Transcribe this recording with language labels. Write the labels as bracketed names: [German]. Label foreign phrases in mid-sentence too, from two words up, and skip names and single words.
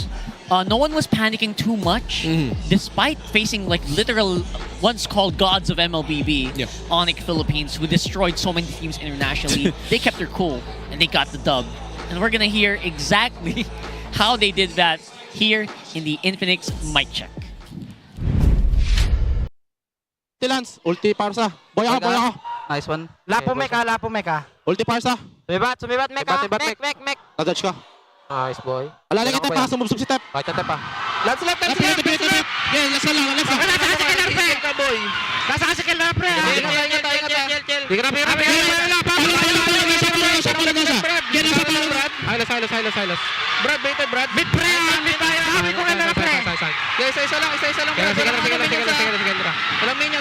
[English] No one was panicking too much, despite facing like literal once called gods of MLBB, ONIC Philippines, who destroyed so many teams internationally. They kept their cool and they got the dub. And we're gonna hear exactly how they did that here in the Infinix mic check. [Filipino] Lance, ulti parsa. Boya ka. [English] Nice one. [Filipino] Lapo meka. Ulti parsa. Sumibat, meka. Mek. Nadodge ka. [English] Nice boy. [Filipino] Alala ka, Tep, sumubsub si Tep. [English] Right, Tep. Lance left. Yeah, last [Filipino] na lang. Nasa kasi Kellera, pre. Ingat. Silas. Brad, baited, Brad. Bit, pre. Sabi ko Kellera, pre. Isa-isa lang, pre. Sige. Walang minions.